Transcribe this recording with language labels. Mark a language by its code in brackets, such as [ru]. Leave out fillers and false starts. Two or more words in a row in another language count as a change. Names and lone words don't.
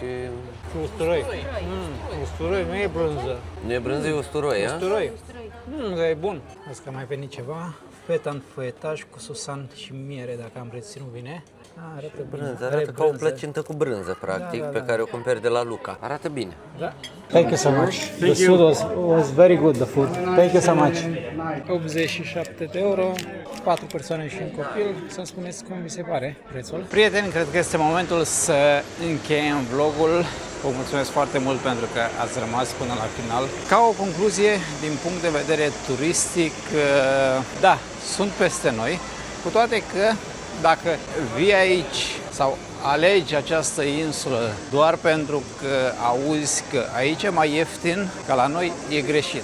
[ro] Usturoi. Usturoi, nu e brânză. Nu e brânză, e usturoi, a? Usturoi. Dar e bun. Azi că a mai venit ceva. Feta în foietaj cu susan și miere, dacă am reținut bine. Arată brânză, arată ca o plăcintă cu brânză, practic, pe care o cumperi de la Luca. Arată bine. Da. [en] Thank you so much. The food was very good, the food. Thank you so much. [ro] 87 de euro, 4 persoane și un copil. Să-mi spuneți cum vi se pare prețul. Prieteni, cred că este momentul să încheiem vlogul. Vă mulțumesc foarte mult pentru că ați rămas până la final. Ca o concluzie, din punct de vedere turistic, da, sunt peste noi, cu toate că dacă vii aici sau alegi această insulă doar pentru că auzi că aici e mai ieftin ca la noi, e greșit.